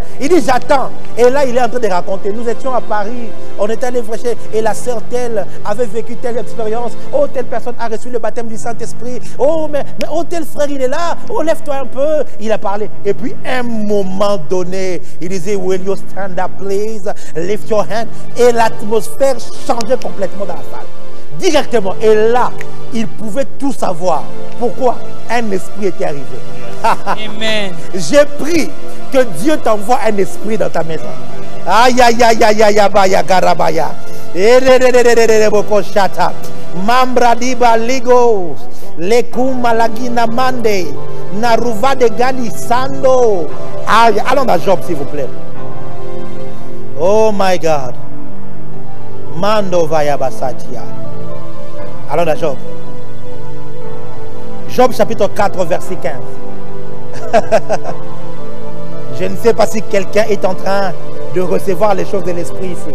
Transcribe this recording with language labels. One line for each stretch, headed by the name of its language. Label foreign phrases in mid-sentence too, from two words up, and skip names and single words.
French: Il dit, j'attends. Et là, il est en train de raconter. Nous étions à Paris, on était allé prêcher, et la sœur telle avait vécu telle expérience. Oh, telle personne a reçu le baptême du Saint-Esprit. Oh, mais oh, tel frère, il est là. Oh, lève-toi un peu. Il a parlé. Et puis, un moment donné, il disait,
English: will you stand up, please? Lift your hand.
French: Et l'atmosphère changeait complètement dans la salle. Directement. Et là, il pouvait tout savoir. Pourquoi? Un esprit était arrivé. Amen. J'ai pris que Dieu t'envoie un esprit dans ta maison. Aïe, aïe, aïe, aïe, aïe, aïe, aïe, garabaya. Mambra diba ligos. Lekuma lagina mande. Naruva de Galisando. Allons dans Job, s'il vous plaît.
English: Oh my God. Mando vaya basatia.
French: Allons dans Job. Job chapitre 4, verset 15. Je ne sais pas si quelqu'un est en train de recevoir les choses de l'esprit ici.